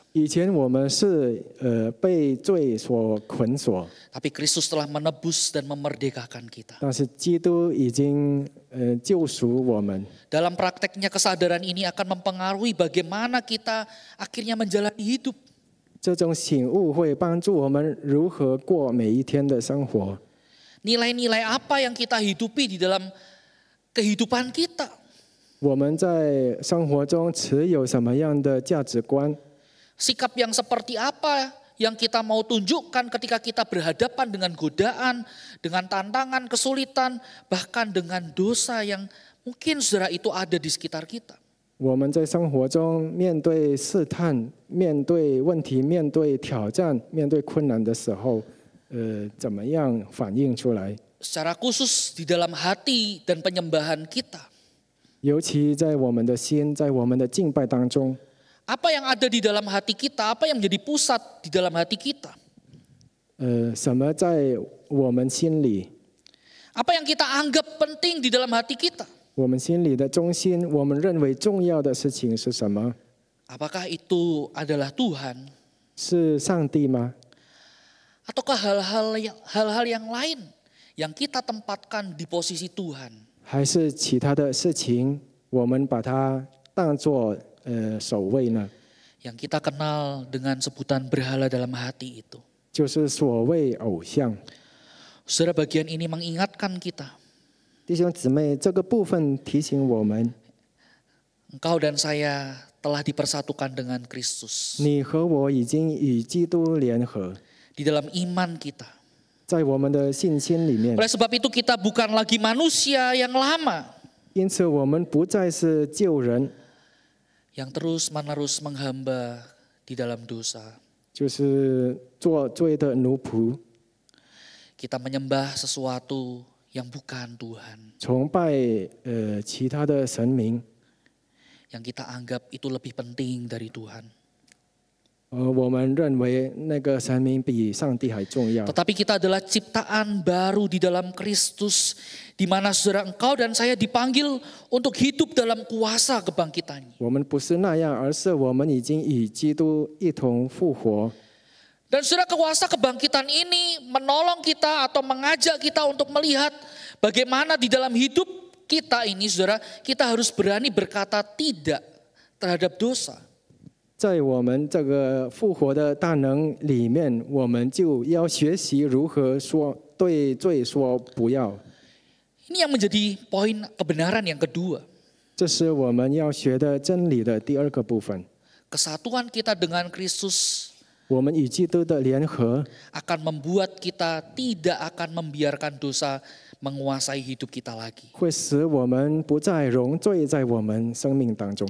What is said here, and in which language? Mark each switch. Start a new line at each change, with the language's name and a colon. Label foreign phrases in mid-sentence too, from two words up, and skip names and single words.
Chinese: 以前我们是被罪所捆锁，
Indonesian: Tapi Kristus telah menebus dan memerdekakan kita.
Chinese: 但是基督已经救赎我们。
Indonesian: Dalam prakteknya kesadaran ini akan mempengaruhi bagaimana kita akhirnya menjalani hidup.
Chinese: 这种醒悟会帮助我们如何过每一天的生活。
Indonesian: Nilai-nilai apa yang kita hidupi di dalam kehidupan kita.
Chinese: 我们在生活中持有什么样的价值观？
Indonesian: Sikap yang seperti apa yang kita mau tunjukkan ketika kita berhadapan dengan godaan, dengan tantangan, kesulitan, bahkan dengan dosa yang mungkin saudara itu ada di sekitar kita.
Chinese: 我们在生活中面对试探、面对问题、面对挑战、面对困难的时候，怎么样反应出来？
Indonesian: Secara khusus di dalam hati dan penyembahan kita.
Chinese: 尤其在我们的心，在我们的敬拜当中，
Indonesian: Apa yang ada di dalam hati kita, apa yang menjadi pusat di dalam hati kita.
Chinese: 什么在我们心里？
Indonesian: Apa yang kita anggap penting di dalam hati kita.
Chinese: 我们心里的中心，我们认为重要的事情是什么？
Indonesian: Apakah itu adalah Tuhan?
Chinese: 是上帝吗？
Indonesian: Ataukah hal-hal yang lain yang kita tempatkan di posisi Tuhan?
Chinese: 还是其他的事情，我们把它当作首位呢？
Indonesian: Yang kita kenal dengan sebutan berhala dalam hati itu.
Chinese: 就是所谓偶像。
Indonesian: Saudara, bagian ini mengingatkan kita.
Chinese: 弟兄姊妹，这个部分提醒我们，
Indonesian: Engkau dan saya telah dipersatukan dengan Kristus.
Chinese: 你和我已经与基督联合，
Indonesian: Di dalam iman kita.
Chinese: 在我们的信心里面。
Indonesian: Oleh sebab itu kita bukan lagi manusia yang lama.
Chinese: 因此，我们不再是旧人，
Indonesian: Yang terus-menerus menghamba di dalam dosa.
Chinese: 就是做罪的奴仆，
Indonesian: Kita menyembah sesuatu yang bukan Tuhan.
Chinese: 崇拜其他的神明，
Indonesian: Yang kita anggap itu lebih penting dari Tuhan.
Chinese: 我们认为那个神明比上帝还重要。
Indonesian: Tetapi kita adalah ciptaan baru di dalam Kristus, di mana saudara engkau dan saya dipanggil untuk hidup dalam kuasa kebangkitannya.
Chinese: 我们不是那样，而是我们已经与基督一同复活。
Indonesian: Dan saudara, kuasa kebangkitan ini menolong kita atau mengajak kita untuk melihat bagaimana di dalam hidup kita ini saudara, kita harus berani berkata tidak terhadap dosa.
Chinese: 在我们这个复活的大能里面，我们就要学习如何说对罪说不要。
Indonesian: Ini yang menjadi poin kebenaran yang kedua.
Chinese: 这是我们要学的真理的第二个部分。
Indonesian: Kesatuan kita dengan Kristus
Chinese: 我们与基督的联合
Indonesian: akan membuat kita tidak akan membiarkan dosa menguasai hidup kita lagi.
Chinese: 会使我们不再容罪在我们生命当中。